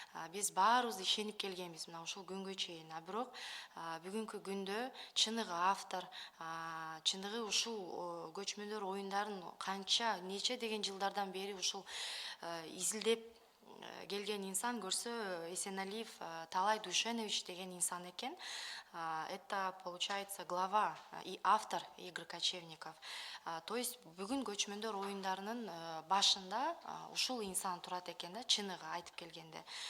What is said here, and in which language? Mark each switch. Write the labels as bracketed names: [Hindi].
[Kyrgyz] Биз баарыбыз ишенип келгенбиз мына ушул күнгө чейин. Бирок бүгүнкү күндө чыныгы автор, чыныгы ушул көчмөндөр оюндарын канча нече деген жылдардан бери ушул изилдеп келген инсан көрсө, Эсеналиев Талай Душенович деген инсан экен. [Russian] Это, получается, глава и автор игр кочевников. [Kyrgyz] То есть бүгүн көчмөндөр оюндарынын башында ушул инсан турат экен да, чыныгы айтып келгенде.